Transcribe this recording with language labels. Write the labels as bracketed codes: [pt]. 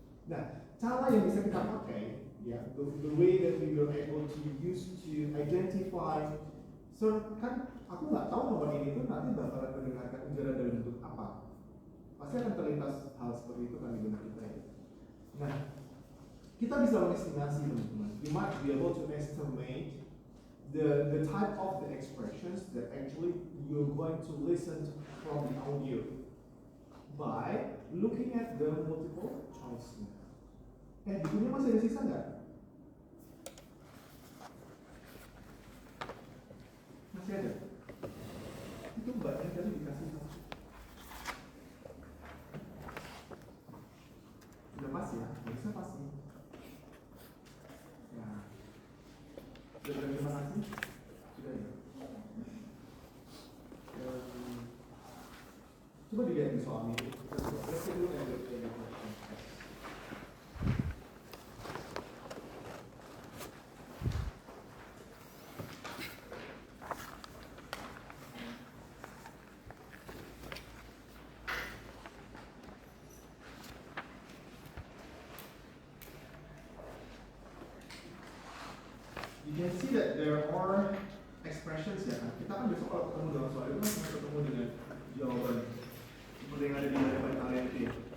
[id] Nah, cara yang bisa kita pakai ya, [en] the way that we are able to use to identify. [id] So kan aku nggak tahu nomor ini tuh nanti bakalan mendengarkan ujaran dalam bentuk apa. Pasti akan terlintas hal seperti itu kan di benak kita ya. Nah, kita bisa mengestimasi teman-teman. [en] You might be able to estimate the type of the expressions that actually you're going to listen to from the audio by looking at the multiple choice. [id] Bukunya masih ada sisa nggak? Masih ada? Itu mbaknya tadi dikasih satu. Sudah pas ya? Bisa pasti. Ya. Sudah terima kasih? Sudah ya? Coba dilihat di soalnya. [en] Let's take a look at the question. You can see that there are expressions [id] ya kan. Kita kan besok kalau ketemu dalam soal itu kan ketemu dengan jawaban seperti yang ada di hadapan kalian itu ya.